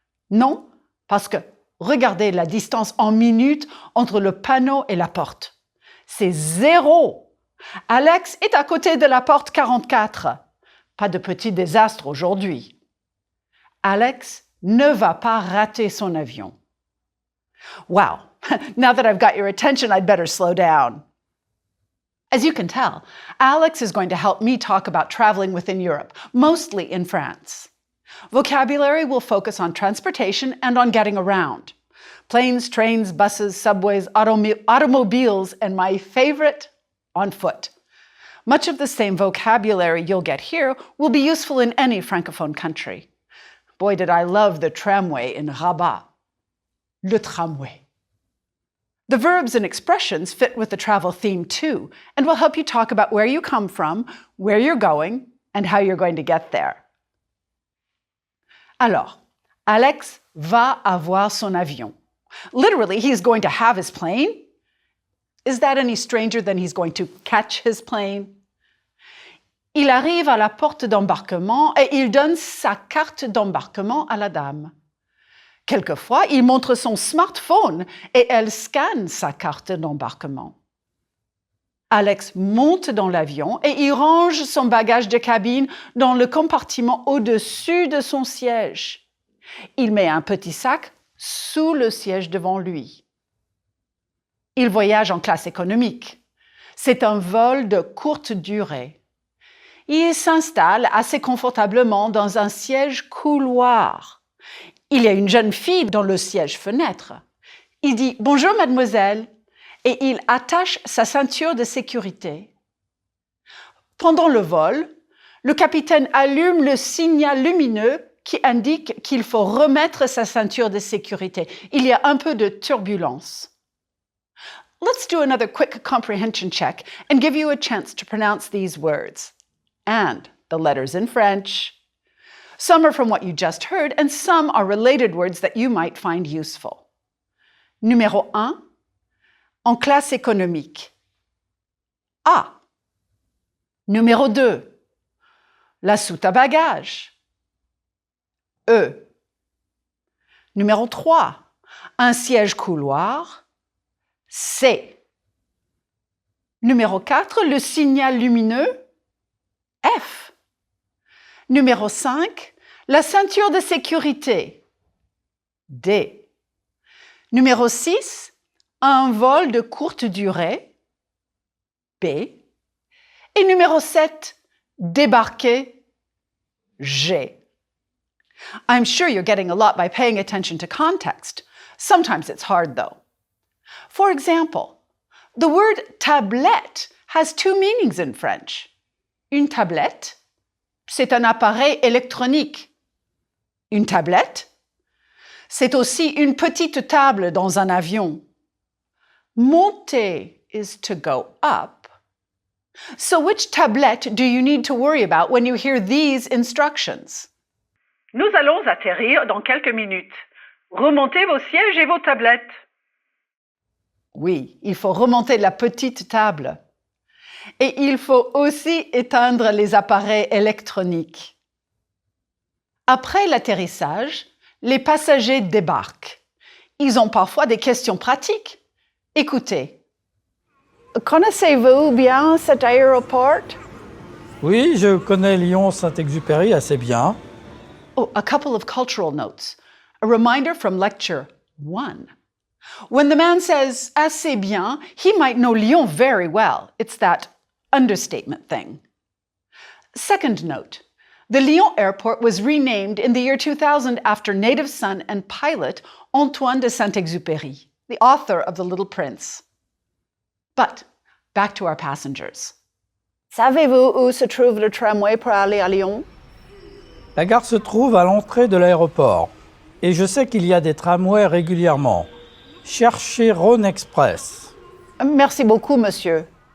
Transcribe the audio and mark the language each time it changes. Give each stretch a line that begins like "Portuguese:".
French: Non, parce que regardez la distance en minutes entre le panneau et la porte. C'est 0. Alex est à côté de la porte 44. Pas de petit désastre aujourd'hui. Alex ne va pas rater son avion.
English: Wow, now that I've got your attention, I'd better slow down. As you can tell, Alex is going to help me talk about traveling within Europe, mostly in France. Vocabulary will focus on transportation and on getting around. Planes, trains, buses, subways, automobiles, and my favorite, on foot. Much of the same vocabulary you'll get here will be useful in any Francophone country. Boy, did I love the tramway in Rabat. Le tramway. The verbs and expressions fit with the travel theme too, and will help you talk about where you come from, where you're going, and how you're going to get there.
French: Alors, Alex va avoir son avion.
English: Literally, he's going to have his plane. Is that any stranger than he's going to catch his plane?
French: Il arrive à la porte d'embarquement et il donne sa carte d'embarquement à la dame. Quelquefois, il montre son smartphone et elle scanne sa carte d'embarquement. Alex monte dans l'avion et il range son bagage de cabine dans le compartiment au-dessus de son siège. Il met un petit sac sous le siège devant lui. Il voyage en classe économique. C'est un vol de courte durée. Il s'installe assez confortablement dans un siège couloir. Il y a une jeune fille dans le siège fenêtre. Il dit « Bonjour mademoiselle » et il attache sa ceinture de sécurité. Pendant le vol, le capitaine allume le signal lumineux qui indique qu'il faut remettre sa ceinture de sécurité. Il y a un peu de turbulence.
English: Let's do another quick comprehension check and give you a chance to pronounce these words and the letters in French. Some are from what you just heard and some are related words that you might find useful.
French: Numéro 1, en classe économique. A. Numéro 2, la soute à bagages. E. Numéro 3, un siège couloir. C. Numéro 4, le signal lumineux. F. Numéro 5, la ceinture de sécurité. D. Numéro 6, un vol de courte durée. B. Et numéro 7, débarquer. G.
English: I'm sure you're getting a lot by paying attention to context. Sometimes it's hard, though. For example, the word tablette has two meanings in French.
French: Une tablette, c'est un appareil électronique. Une tablette, c'est aussi une petite table dans un avion.
English: Monter is to go up. So which tablette do you need to worry about when you hear these instructions?
French: Nous allons atterrir dans quelques minutes. Remontez vos sièges et vos tablettes. Oui, il faut remonter la petite table. Et il faut aussi éteindre les appareils électroniques. Après l'atterrissage, les passagers débarquent. Ils ont parfois des questions pratiques. Écoutez. Connaissez-vous bien cet aéroport? Oui, je connais Lyon-Saint-Exupéry assez bien.
English: Oh, a couple of cultural notes. A reminder from lecture 1. When the man says
French: assez bien,
English: he might know Lyon very well. It's that understatement thing. Second note. The Lyon airport was renamed in the year 2000 after native son and pilot Antoine de Saint-Exupéry, the author of The Little Prince. But back to our passengers.
French: Savez-vous où se trouve le tramway pour aller à Lyon? La gare se trouve à l'entrée de l'aéroport. Et je sais qu'il y a des tramways régulièrement. Cherchez Rhône Express. Merci beaucoup, monsieur.